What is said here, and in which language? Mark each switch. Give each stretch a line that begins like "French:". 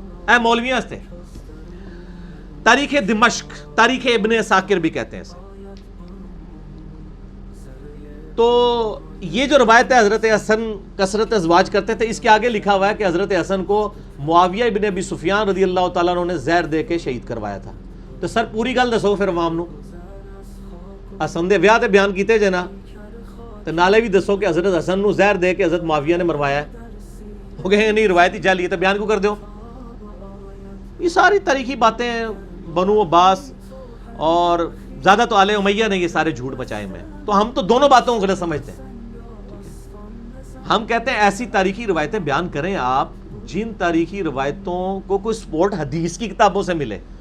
Urdu: اے مولویاں سے تاریخ دمشق, تاریخ ابن عساکر بھی کہتے ہیں اسے. تو یہ جو روایت ہے حضرت حسن کثرت ازواج کرتے تھے, اس کے آگے لکھا ہوا ہے کہ حضرت حسن کو معاویہ ابن ابی سفیان رضی اللہ تعالیٰ عنہ نے زہر دے کے شہید کروایا تھا.
Punjabi: تو سر پوری گل دسو پھر عوام نو, حسن دے ویاہ تے بیان کیتے جے نا, تو نالے بھی دسو کہ حضرت حسن نو زہر دے کے حضرت معاویہ نے مروایا ہے. ہو گئے نہیں روایتی جعلی ہے تو بیان کیوں کر دیو.
Urdu: یہ ساری تاریخی باتیں بنو عباس اور زیادہ تو آل امیہ نے یہ سارے جھوٹ بچائے میں. تو ہم تو دونوں باتوں کو غلط سمجھتے ہیں. ہم کہتے ہیں ایسی تاریخی روایتیں بیان کریں آپ جن تاریخی روایتوں کو کوئی سپورٹ حدیث کی کتابوں سے ملے.